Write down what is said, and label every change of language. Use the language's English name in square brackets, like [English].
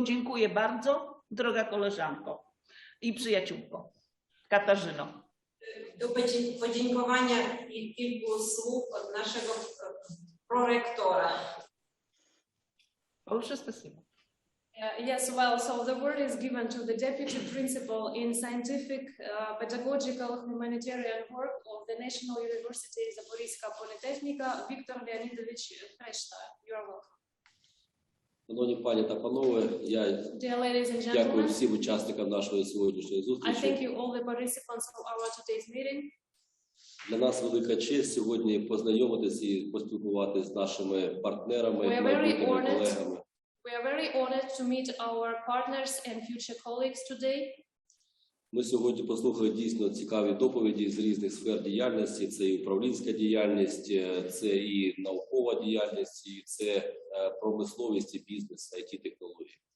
[Polish] Dziękuję bardzo, droga koleżanko i przyjaciółko Katarzyno. Do podziękowania i kilku słów od naszego prorektora. Proszę spasibo. [English] Yes, well, so the word is given to the Deputy Principal in Scientific, Pedagogical, Humanitarian Work of the National University Запорізька політехніка, Віктор Леонідович Хрешта. You are welcome. [Ukrainian] Шановні пані та панове, я дякую всім учасникам нашої сьогоднішньої [English] I [Ukrainian] зустрічі. [English] thank you all the participants of our today's meeting. [Ukrainian] Для нас велика честь сьогодні познайомитися і поспілкуватися з нашими партнерами, майбутніми колегами. [English] We are very honored to meet our partners and future colleagues today. [Ukrainian] Ми сьогодні послухали дійсно цікаві доповіді з різних сфер діяльності. Це і управлінська діяльність, це і наукова діяльність, і це промисловість і бізнес, IT-технології.